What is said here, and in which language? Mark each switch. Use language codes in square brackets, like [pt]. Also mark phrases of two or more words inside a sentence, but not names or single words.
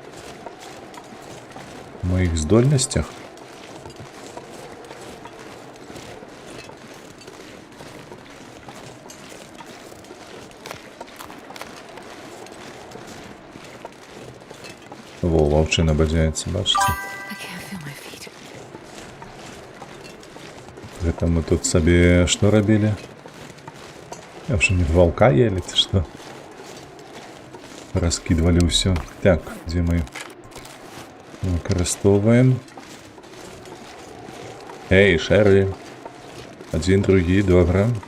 [be] У маіх здольнасцях? Во, ваўчына бадзяецца, бачыце? [en] I can't feel my feet. [be] Гэта мы тут сабе што рабілі? Я ўжо не ваўка елі, ці што? Раскідвалі ўсё. Так, дзе мы выкарыстоўваем? Эй, Шэры! Адзін, другі, добра.